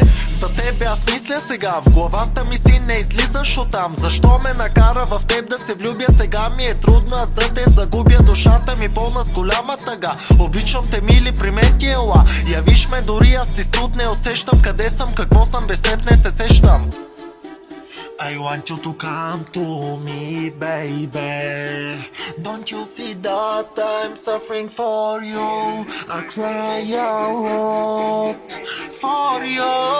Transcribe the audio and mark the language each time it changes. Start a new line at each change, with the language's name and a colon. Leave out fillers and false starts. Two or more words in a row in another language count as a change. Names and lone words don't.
Bulgarian: За тебе аз мисля сега, в главата ми си не излизаш оттам. Защо ме накара в теб да се влюбя? Сега ми е трудно аз да те загубя. Душата ми пълна с голяма тъга. Обичам те, мили, при мен ти ела. Явиш ме, дори аз си студ не усещам. Къде съм, какво съм, без теб не се сещам.
English: I want you to come to me, baby. Don't you see that I'm suffering for you? I cry a lot for you.